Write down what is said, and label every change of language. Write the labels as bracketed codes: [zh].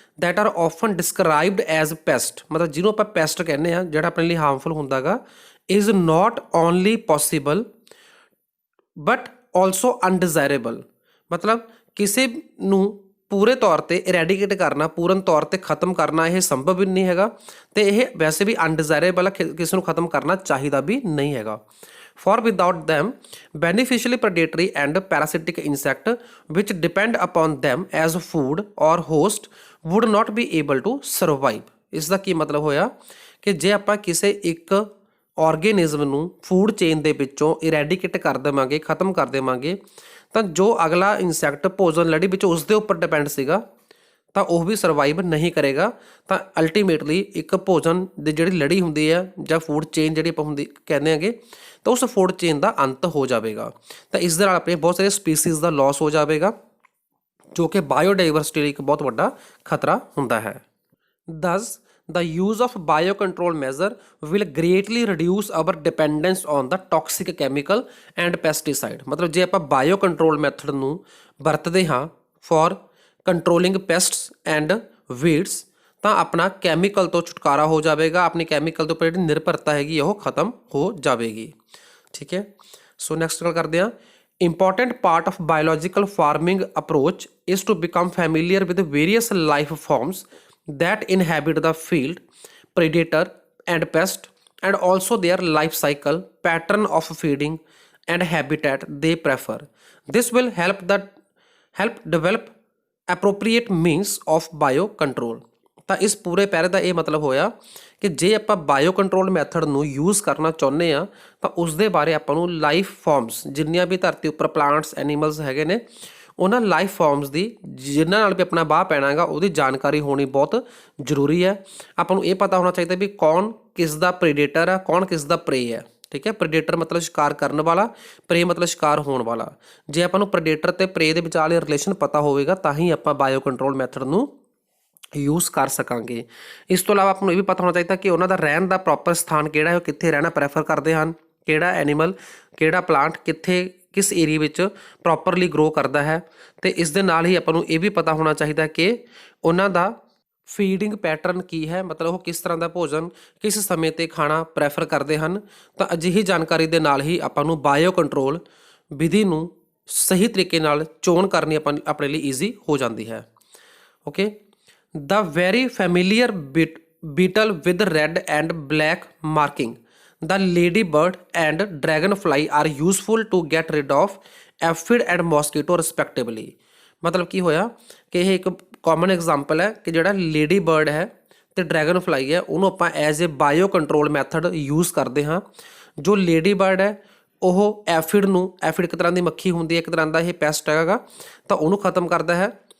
[en] that are often described as pest, [pa] ਮਤਲਬ ਜਿਹਨੂੰ ਆਪਾਂ ਪੈਸਟ ਕਹਿੰਦੇ ਹਾਂ ਜਿਹੜਾ ਆਪਣੇ ਲਈ ਹਾਰਮਫੁਲ ਹੁੰਦਾ ਗਾ, [en] Is not only possible but also undesirable. [pa] ਮਤਲਬ ਕਿਸੇ ਨੂੰ ਪੂਰੇ ਤੌਰ ਤੇ ਇਰੈਡੀਕੇਟ ਕਰਨਾ, ਪੂਰਨ ਤੌਰ ਤੇ ਖਤਮ ਕਰਨਾ ਇਹ ਸੰਭਵ ਵੀ ਨਹੀਂ ਹੈਗਾ ਤੇ ਇਹ ਵੈਸੇ ਵੀ ਅਨਡਿਜ਼ਾਇਰੇਬਲ ਹੈ, ਕਿਸੇ ਨੂੰ ਖਤਮ ਕਰਨਾ ਚਾਹੀਦਾ ਵੀ ਨਹੀਂ ਹੈਗਾ। [en] For without them beneficially predatory and parasitic insect which depend upon them as food or host would not be able to survive। [pa] ਇਸ ਦਾ ਕੀ ਮਤਲਬ ਹੋਇਆ ਕਿ ਜੇ ਆਪਾਂ ਕਿਸੇ ਇੱਕ ਆਰਗੇਨਿਜ਼ਮ ਨੂੰ ਫੂਡ ਚੇਨ ਦੇ ਵਿੱਚੋਂ ਇਰੈਡੀਕੇਟ ਕਰ ਦੇਵਾਂਗੇ, ਖਤਮ ਕਰ ਦੇਵਾਂਗੇ, ਤਾਂ ਜੋ ਅਗਲਾ ਇਨਸੈਕਟ ਭੋਜਨ ਲੜੀ ਵਿੱਚ ਉਸ ਦੇ ਉੱਪਰ ਡਿਪੈਂਡ ਸੀਗਾ ਤਾਂ ਉਹ ਵੀ ਸਰਵਾਈਵ ਨਹੀਂ ਕਰੇਗਾ। ਤਾਂ ਅਲਟੀਮੇਟਲੀ ਇੱਕ ਭੋਜਨ ਦੀ ਜਿਹੜੀ ਲੜੀ ਹੁੰਦੀ ਹੈ ਜਾਂ ਫੂਡ ਚੇਨ ਜਿਹੜੀ ਆਪਾਂ ਹੁੰਦੀ ਕਹਿੰਦੇ ਹੈਗੇ, ਤਾਂ ਉਸ ਫੂਡ ਚੇਨ ਦਾ ਅੰਤ ਹੋ ਜਾਵੇਗਾ। ਤਾਂ ਇਸ ਦੇ ਨਾਲ ਆਪਣੇ ਬਹੁਤ ਸਾਰੇ ਸਪੀਸੀਜ਼ ਦਾ ਲੋਸ ਹੋ ਜਾਵੇਗਾ, ਜੋ ਕਿ ਬਾਇਓਡਾਇਵਰਸਿਟੀ ਲਈ ਇੱਕ ਬਹੁਤ ਵੱਡਾ ਖਤਰਾ ਹੁੰਦਾ ਹੈ। [en] Thus, the use of biocontrol measure will greatly reduce our dependence on the toxic chemical and pesticide। [pa] ਮਤਲਬ ਜੇ ਆਪਾਂ ਬਾਇਓ ਕੰਟਰੋਲ ਮੈਥਡ ਨੂੰ ਵਰਤਦੇ ਹਾਂ [en] for controlling pests and weeds, [pa] ਤਾਂ ਆਪਣਾ ਕੈਮੀਕਲ ਤੋਂ ਛੁਟਕਾਰਾ ਹੋ ਜਾਵੇਗਾ, ਆਪਣੀ ਕੈਮੀਕਲ ਦੇ ਉੱਪਰ ਜਿਹੜੀ ਨਿਰਭਰਤਾ ਹੈਗੀ ਉਹ ਖਤਮ ਹੋ ਜਾਵੇਗੀ। ਠੀਕ ਹੈ, ਸੋ ਨੈਕਸਟ ਗੱਲ ਕਰਦੇ ਹਾਂ। [en] Important part of biological farming approach is to become familiar with the various life forms that inhabit the field, predator and pest, and also their life cycle, pattern of feeding and habitat they prefer। This will help develop appropriate means of biocontrol। [pa] ਤਾਂ ਇਸ ਪੂਰੇ ਪੈਰੇ ਦਾ ਇਹ ਮਤਲਬ ਹੋਇਆ ਕਿ ਜੇ ਆਪਾਂ ਬਾਇਓ ਕੰਟਰੋਲ ਮੈਥਡ ਨੂੰ ਯੂਜ਼ ਕਰਨਾ ਚਾਹੁੰਦੇ ਆ ਤਾਂ ਉਸ ਦੇ ਬਾਰੇ ਆਪਾਂ ਨੂੰ ਲਾਈਫ ਫਾਰਮਸ, ਜਿੰਨੀਆਂ ਵੀ ਧਰਤੀ ਉੱਪਰ ਪਲਾਂਟਸ ਐਨੀਮਲਸ ਹੈਗੇ ਨੇ, ਉਹਨਾਂ ਲਾਈਫ ਫਾਰਮਸ ਦੀ ਜਿਨ੍ਹਾਂ ਨਾਲ ਵੀ ਆਪਣਾ ਬਾਹ ਪੈਣਾ ਹੈਗਾ ਉਹਦੀ ਜਾਣਕਾਰੀ ਹੋਣੀ ਬਹੁਤ ਜ਼ਰੂਰੀ ਹੈ। ਆਪਾਂ ਨੂੰ ਇਹ ਪਤਾ ਹੋਣਾ ਚਾਹੀਦਾ ਵੀ ਕੌਣ ਕਿਸ ਦਾ ਪ੍ਰੀਡੇਟਰ ਆ, ਕੌਣ ਕਿਸ ਦਾ ਪ੍ਰੇ ਹੈ। ਠੀਕ ਹੈ, ਪ੍ਰੀਡੇਟਰ ਮਤਲਬ ਸ਼ਿਕਾਰ ਕਰਨ ਵਾਲਾ, ਪ੍ਰੇ ਮਤਲਬ ਸ਼ਿਕਾਰ ਹੋਣ ਵਾਲਾ। ਜੇ ਆਪਾਂ ਨੂੰ ਪ੍ਰੀਡੇਟਰ ਤੇ ਪ੍ਰੇ ਦੇ ਵਿਚਾਲੇ ਰਿਲੇਸ਼ਨ ਪਤਾ ਹੋਵੇਗਾ ਤਾਂ ਹੀ ਆਪਾਂ ਬਾਇਓ ਕੰਟਰੋਲ ਮੈਥਡ ਨੂੰ ਯੂਜ਼ ਕਰ ਸਕਾਂਗੇ। ਇਸ ਤੋਂ ਇਲਾਵਾ ਆਪਾਂ ਨੂੰ ਇਹ ਵੀ ਪਤਾ ਹੋਣਾ ਚਾਹੀਦਾ ਕਿ ਉਹਨਾਂ ਦਾ ਰਹਿਣ ਦਾ ਪ੍ਰੋਪਰ ਸਥਾਨ ਕਿਹੜਾ ਹੈ, ਉਹ ਕਿੱਥੇ ਰਹਿਣਾ ਪ੍ਰੈਫਰ ਕਰਦੇ ਹਨ, ਕਿਹੜਾ ਐਨੀਮਲ ਕਿਹੜਾ ਪਲਾਂਟ ਕਿੱਥੇ ਕਿਸ ਏਰੀਏ ਵਿੱਚ ਪ੍ਰੋਪਰਲੀ ਗਰੋ ਕਰਦਾ ਹੈ। ਅਤੇ ਇਸ ਦੇ ਨਾਲ ਹੀ ਆਪਾਂ ਨੂੰ ਇਹ ਵੀ ਪਤਾ ਹੋਣਾ ਚਾਹੀਦਾ ਕਿ ਉਹਨਾਂ ਦਾ ਫੀਡਿੰਗ ਪੈਟਰਨ ਕੀ ਹੈ, ਮਤਲਬ ਉਹ ਕਿਸ ਤਰ੍ਹਾਂ ਦਾ ਭੋਜਨ ਕਿਸ ਸਮੇਂ 'ਤੇ ਖਾਣਾ ਪ੍ਰੈਫਰ ਕਰਦੇ ਹਨ। ਤਾਂ ਅਜਿਹੀ ਜਾਣਕਾਰੀ ਦੇ ਨਾਲ ਹੀ ਆਪਾਂ ਨੂੰ ਬਾਇਓ ਕੰਟਰੋਲ ਵਿਧੀ ਨੂੰ ਸਹੀ ਤਰੀਕੇ ਨਾਲ ਚੋਣ ਕਰਨੀ ਆਪਣੇ ਲਈ ਈਜ਼ੀ ਹੋ ਜਾਂਦੀ ਹੈ। [en] Okay, the very familiar beetle with red and black marking, the ladybird and dragonfly are useful to get rid of aphid and mosquito respectively। [pa] ਮਤਲਬ ਕੀ ਹੋਇਆ ਕਿ ਇਹ ਇੱਕ ਕਾਮਨ ਐਗਜ਼ਾਮਪਲ ਹੈ ਕਿ ਜਿਹੜਾ ਲੇਡੀ ਬਰਡ ਹੈ ਤੇ ਡਰੈਗਨ ਫਲਾਈ ਹੈ ਉਹਨੂੰ ਆਪਾਂ as a bio control method use ਕਰਦੇ ਹਾਂ। ਜੋ ਲੇਡੀ ਬਰਡ ਹੈ ਉਹ ਐਫਿਡ ਇੱਕ ਤਰ੍ਹਾਂ ਦੀ ਮੱਖੀ ਹੁੰਦੀ ਹੈ, ਇੱਕ ਤਰ੍ਹਾਂ ਦਾ ਇਹ ਪੈਸਟ ਹੈਗਾ, ਤਾਂ ਉਹਨੂੰ ਖਤਮ ਕਰਦਾ ਹੈ।